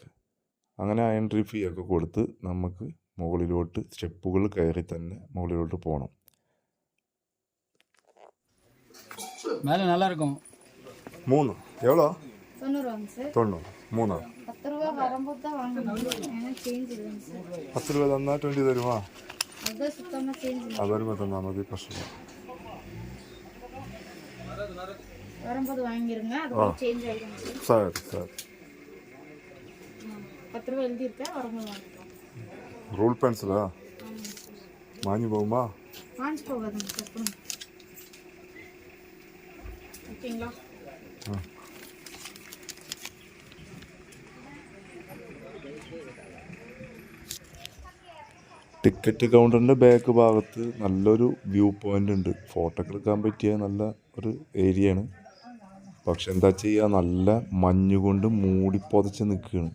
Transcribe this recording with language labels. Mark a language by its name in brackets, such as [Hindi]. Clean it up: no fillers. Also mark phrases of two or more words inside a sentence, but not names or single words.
[Malayalam] അങ്ങനെ ആ [English] entry fee [Malayalam] ഒക്കെ കൊടുത്ത് നമുക്ക് മുകളിലോട്ട് സ്റ്റെപ്പുകൾ കയറി തന്നെ മുകളിലോട്ട് പോകണം. [Tamil] மேலே நல்லா இருக்கும். 3 எவ்வளோ? 90 சார். 90 3 10 ரூபா வரும்போது தான் வாங்க முடியும். ஏன்னா சேஞ்ச் இல்லைங்க சார். [Malayalam] 10 രൂപ തന്നാൽ 20 തരുമോ? [Tamil] அதுதான் சுத்தமாக சேஞ்ச் இல்லை. [Malayalam] വരുമ്പോൾ തന്നാൽ മതി, പ്രശ്നമില്ല. [Tamil] வரும்போது வாங்கிருங்க, அது சேஞ்ச் ஆகிடும் சார். [Malayalam] സാർ സാർ [Tamil] 10 ரூபா எழுதியிருக்கேன், வரும்போது வாங்கிக்கலாம். [Malayalam] റൂൾ പെൻസിലാ മാഞ്ഞു പോകുമ്പോ [Tamil] வாங்கிச்சு போகாதுங்க சார். கொடுங்க. ஓகேங்களா? [Malayalam] ടിക്കറ്റ് കൗണ്ടറിൻ്റെ ബാക്ക് ഭാഗത്ത് നല്ലൊരു [English] view point [Malayalam] ഉണ്ട്. ഫോട്ടോ ഒക്കെ എടുക്കാൻ പറ്റിയ നല്ല ഒരു ഏരിയയാണ്. പക്ഷെ എന്താ ചെയ്യുക, നല്ല മഞ്ഞുകൊണ്ട് മൂടിപ്പൊതച്ച് നിൽക്കുകയാണ്.